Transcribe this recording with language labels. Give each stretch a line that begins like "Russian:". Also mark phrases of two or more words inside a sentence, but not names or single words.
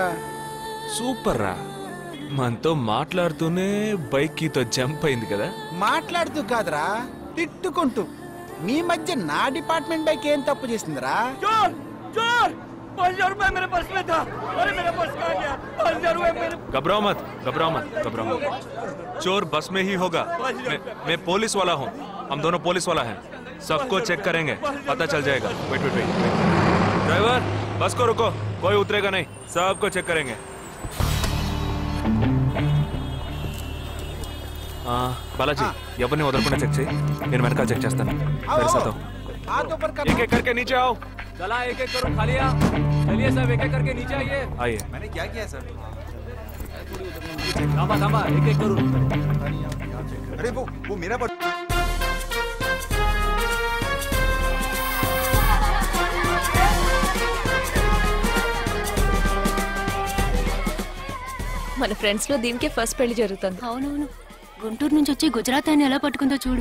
Telugu: సూపర్ రా. మనతో మాట్లాడుతూనే బైక్ కీతో జంప్ అయింది కదా. మాట్లాడుతూ కాదురా, తిట్టుకుంటూ. మీ మధ్య నా డిపార్ట్మెంట్ బైక్ ఏం తప్పు చేసిందిరా?
Hindi: घबराओ मत, घबराओ मत, घबराओ मत. चोर बस में ही होगा. मैं पुलिस वाला हूँ. हम दोनों पुलिस वाला हैं. सबको चेक करेंगे, पता चल जाएगा.
English: wait wait wait.
Hindi: ड्राइवर, बस को रुको. कोई उतरेगा नहीं. सबको चेक करेंगे. बालाजी,
Telugu: ఎవరిని వదలకుండా చెక్ చేయి. నేను వెనకాల చెక్ చేస్తాను.
Hindi: एक एक करके नीचे आओ. चला एक एक करो. खालिया चलिए सब एक एक करके नीचे आइए. आइए. मैंने क्या किया सर? थामा थामा एक एक करो. अरे वो मेरा
Telugu: మన ఫ్రెండ్స్ లో దీనికే ఫస్ట్ పెళ్లి జరుగుతుంది. అవునవును. గుంటూరు నుంచి వచ్చి గుజరాత్ అని ఎలా పట్టుకుందో చూడు.